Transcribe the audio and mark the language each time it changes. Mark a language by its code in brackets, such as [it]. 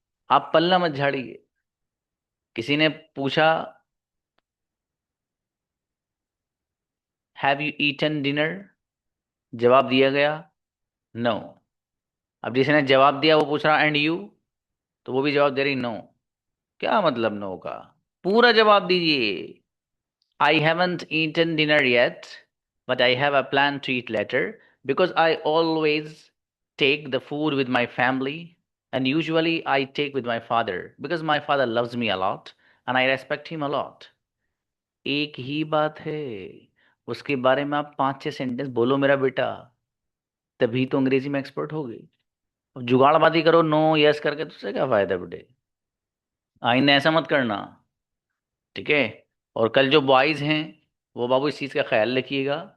[hi] आप पल्ला मत झाड़िए। किसी ने पूछा [en] have you eaten dinner, [hi] जवाब दिया गया नो। अब जिसने जवाब दिया वो पूछ रहा एंड यू, तो वो भी जवाब दे रही नो। क्या मतलब नो का? पूरा जवाब दीजिए। [en] I haven't eaten dinner yet but I have a plan to eat later because I always take the food with my family and usually I take with my father because my father loves me a lot and I respect him a lot। [hi] एक ही बात है, उसके बारे में आप 5-6 sentence बोलो मेरा बेटा, तभी तो अंग्रेजी में एक्सपर्ट हो गई। अब जुगाड़बाजी करो नो यस करके, तो उससे क्या फायदा बेटे? आइंदा ऐसा मत करना, ठीक है? और कल जो बॉयज हैं वो बाबू इस चीज़ का ख्याल रखिएगा।